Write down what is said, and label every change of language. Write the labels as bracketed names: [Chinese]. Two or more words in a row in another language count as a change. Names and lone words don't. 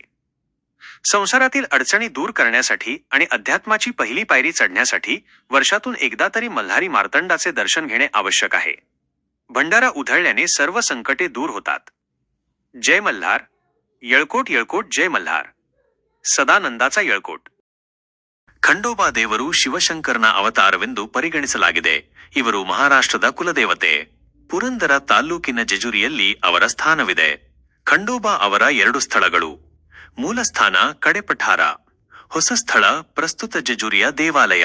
[Marathi] संसारातील अडचणी दूर करण्यासाठी आणि अध्यात्माची पहिली पायरी चढण्यासाठी वर्षातून एकदा तरी मल्हारी मार्तंडाचे दर्शन घेणे आवश्यक आहे. भंडारा उधळल्याने सर्व संकटे दूर होतात. जय मल्हार. येळकोट येळकोट जय मल्हार. ಸದಾನಂದಾಚ येळकोट. [Kannada] ಖಂಡೋಬಾ ದೇವರು ಶಿವಶಂಕರನ ಅವತಾರವೆಂದು ಪರಿಗಣಿಸಲಾಗಿದೆ. ಇವರು ಮಹಾರಾಷ್ಟ್ರದ ಕುಲದೇವತೆ. ಪುರಂದರ ತಾಲ್ಲೂಕಿನ ಜೆಜುರಿಯಲ್ಲಿ ಅವರ ಸ್ಥಾನವಿದೆ. ಖಂಡೋಬಾ ಅವರ 2 ಸ್ಥಳಗಳು: ಮೂಲ ಸ್ಥಾನ ಕಡೆಪಠಾರ, ಹೊಸ ಸ್ಥಳ ಪ್ರಸ್ತುತ ಜೆಜುರಿಯ ದೇವಾಲಯ.